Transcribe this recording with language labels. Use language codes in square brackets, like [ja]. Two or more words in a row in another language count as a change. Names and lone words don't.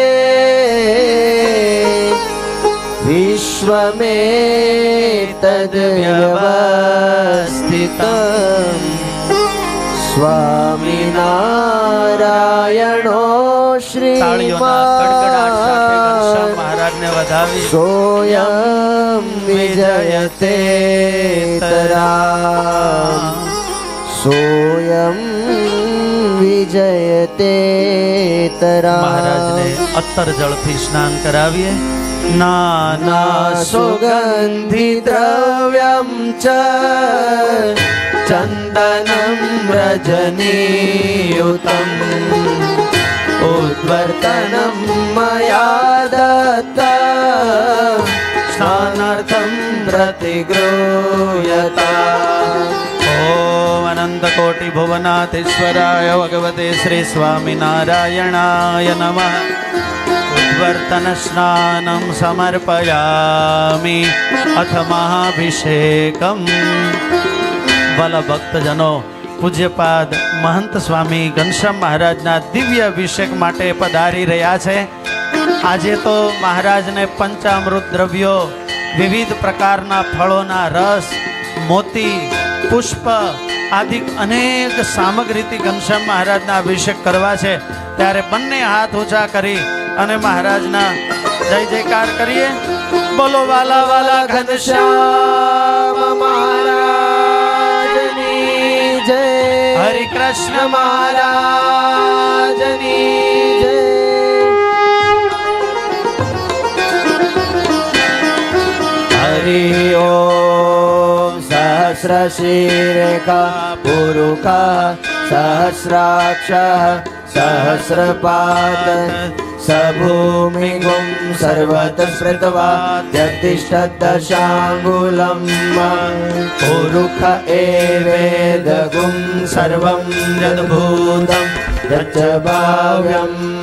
[sa] विश्वमेतद्व्यवस्थितम् स्वामिनारायणो श्रीमान् सोऽयं विजयते तरा सोऽयं विजयते तरा। [gu] મહારાજ ને અત્તર જળથી સ્નાન કરાવીએ। નાના [sa] सुगन्धि द्रव्यं च चन्दनं रजनीयुतम् उद्वर्तनं मया दत्तं स्नानार्थं प्रतिगृह्यता। ओम अनंतकोटि भुवनाथीश्वराय भगवते श्री स्वामिनारायणाय नमः। उद्वर्तन स्नानं समर्पयामि अथ महाभिषेकम्। [gu] વાલા ભક્તજનો પૂજ્યપાદ મહંત સ્વામી ઘનશ્યામ મહારાજના દિવ્ય અભિષેક માટે પધારી રહ્યા છે। આજે તો મહારાજ ને પંચામૃત દ્રવ્યો વિવિધ પ્રકારના ફલોના રસ મોતી પુષ્પ આદિ અનેક સામગ્રીથી ઘનશ્યામ મહારાજના અભિષેક કરવા છે। ત્યારે બંને હાથ ઊંચા કરી અને મહારાજના જય જયકાર કરિએ। બોલો વાલા વાલા ઘનશ્યામ મહારાજની જય। हरि कृष्ण મહારાજની જય। [sa] हरि ओम सहस्रशीर्षा पुरुषः सहस्राक्षः सहस्रपाद स भूमिगुं सर्वतः स्मृत्वा यत्तिष्ठद्दशाङ्गुलम् पुरुष एवेदगुं सर्वं यद्भूतं यच्च भाव्यम्